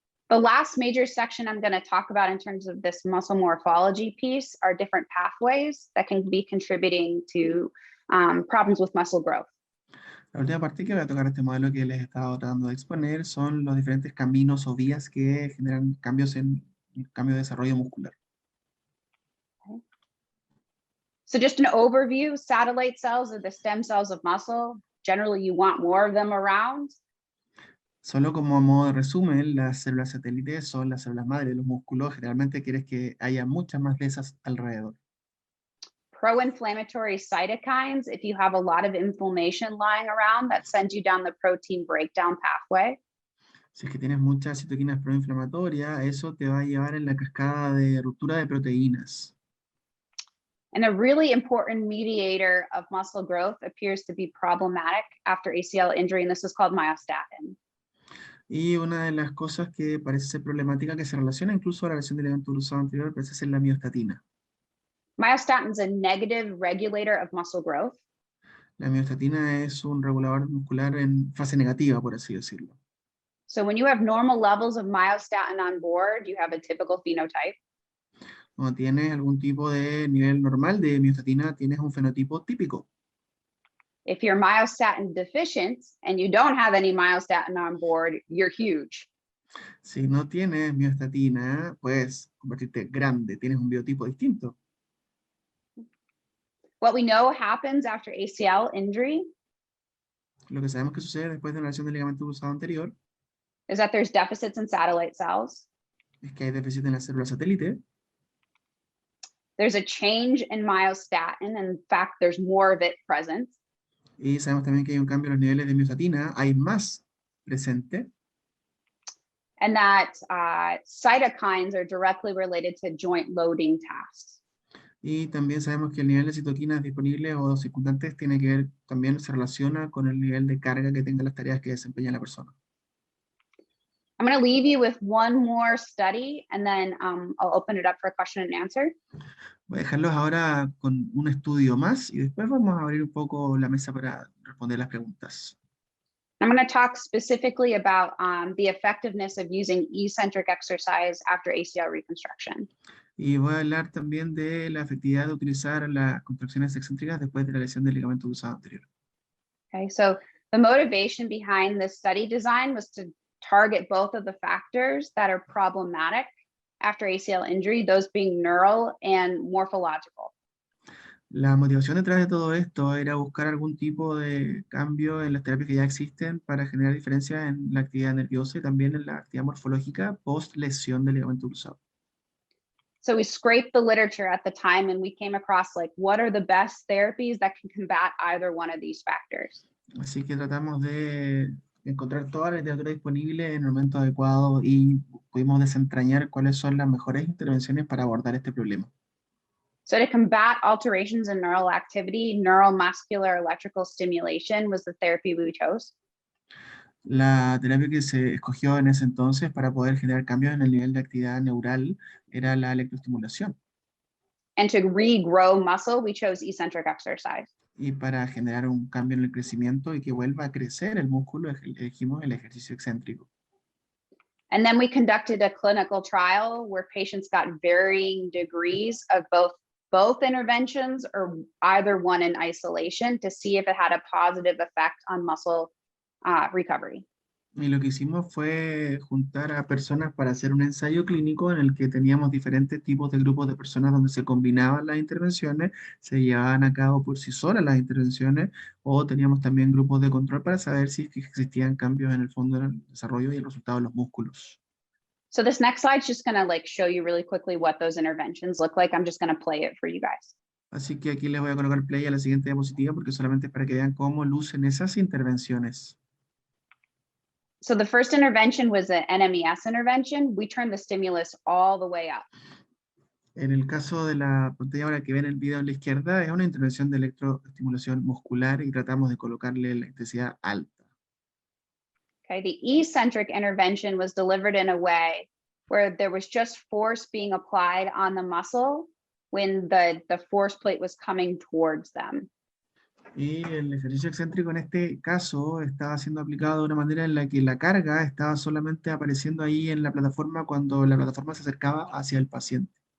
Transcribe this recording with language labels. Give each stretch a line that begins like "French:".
English: The last major section I'm going to talk about in terms of this muscle morphology piece are different pathways that can be contributing to problems with muscle growth.
Spanish: La última parte que voy a tocar este modelo que les estaba tratando de exponer son los diferentes caminos o vías que generan cambios en el cambio de desarrollo muscular.
English: Okay. So just an overview, satellite cells are the stem cells of muscle. Generally, you want more of them around.
Spanish: Solo como a modo de resumen, las células satélites son las células madre de los músculos. Generalmente quieres que haya muchas más de esas alrededor.
English: Pro-inflammatory cytokines, if you have a lot of inflammation lying around, that sends you down the protein breakdown pathway.
Spanish: Si es que tienes muchas citoquinas proinflamatorias, eso te va a llevar en la cascada de ruptura de proteínas.
English: And a really important mediator of muscle growth appears to be problematic after ACL injury, and this is called myostatin.
Spanish: Y una de las cosas que parece ser problemática, que se relaciona incluso a la lesión del ligamento cruzado anterior, parece ser la miostatina.
English: Myostatin is a negative regulator of muscle growth.
Spanish: La miostatina es un regulador muscular en fase negativa, por así decirlo.
English: So when you have normal levels of myostatin on board, you have a typical phenotype.
Spanish: Cuando tienes algún tipo de nivel normal de miostatina, tienes un fenotipo típico.
English: If you're myostatin deficient and you don't have any myostatin on board, you're huge.
Spanish: Si no tienes miostatina, puedes convertirte grande, tienes un biotipo distinto.
English: What we know happens after ACL injury
Spanish: Lo que sabemos que sucede después de una lesión del ligamento cruzado anterior
English: is that there's deficits in satellite cells.
Spanish: es que hay déficit en la célula satélite.
English: There's a change in myostatin. In fact, there's more of it present.
Spanish: Y sabemos también que hay un cambio en los niveles de miostatina, hay más presente.
English: And that cytokines are directly related to joint loading tasks.
Spanish: Y también sabemos que el nivel de citoquinas disponibles o circundantes tiene que ver, también se relaciona con el nivel de carga que tenga las tareas que desempeña la persona.
English: I'm going to leave you with one more study, and then I'll open it up for a question and answer.
Spanish: Voy a dejarlos ahora con un estudio más y después vamos a abrir un poco la mesa para responder las preguntas.
English: I'm going to talk specifically about the effectiveness of using eccentric exercise after ACL reconstruction.
Spanish: Y voy a hablar también de la efectividad de utilizar las contracciones excéntricas después de la lesión del ligamento cruzado anterior.
English: Okay, so the motivation behind this study design was to target both of the factors that are problematic after ACL injury, those being neural and morphological.
Spanish: La motivación detrás de todo esto era buscar algún tipo de cambio en las terapias que ya existen para generar diferencias en la actividad nerviosa y también en la actividad morfológica post lesión del ligamento cruzado.
English: So we scraped the literature at the time and we came across like, what are the best therapies that can combat either one of these factors?
Spanish: Así que tratamos de encontrar toda la literatura disponible en el momento adecuado y pudimos desentrañar cuáles son las mejores intervenciones para abordar este problema.
English: So to combat alterations in neural activity, neuromuscular electrical stimulation was the therapy we chose.
Spanish: La terapia que se escogió en ese entonces para poder generar cambios en el nivel de actividad neural era la electroestimulación.
English: And to regrow muscle, we chose eccentric exercise.
Spanish: Y para generar un cambio en el crecimiento y que vuelva a crecer el músculo, elegimos el ejercicio excéntrico.
English: And then we conducted a clinical trial where patients got varying degrees of both interventions or either one in isolation to see if it had a positive effect on muscle recovery.
Spanish: Y lo que hicimos fue juntar a personas para hacer un ensayo clínico en el que teníamos diferentes tipos de grupos de personas donde se combinaban las intervenciones, se llevaban a cabo por sí solas las intervenciones, o teníamos también grupos de control para saber si existían cambios en el fondo del desarrollo y el resultado de los músculos.
English: So this next slide is just going to like show you really quickly what those interventions look like. I'm just going to play it for you guys.
Spanish: Así que aquí les voy a colocar play a la siguiente diapositiva porque solamente es para que vean cómo lucen esas intervenciones.
English: So the first intervention was an Nmes intervention. We turned the stimulus all the way up.
Spanish: En el caso de la pantalla ahora que ven el video a la izquierda, es una intervención de electroestimulación muscular y tratamos de colocarle la intensidad alta.
English: Okay, the eccentric intervention was delivered in a way where there was just force being applied on the muscle when the force plate was coming towards them.
Spanish: Y el ejercicio excéntrico en este caso estaba siendo aplicado de una manera en la que la carga estaba solamente apareciendo ahí en la plataforma cuando la plataforma se acercaba hacia el paciente.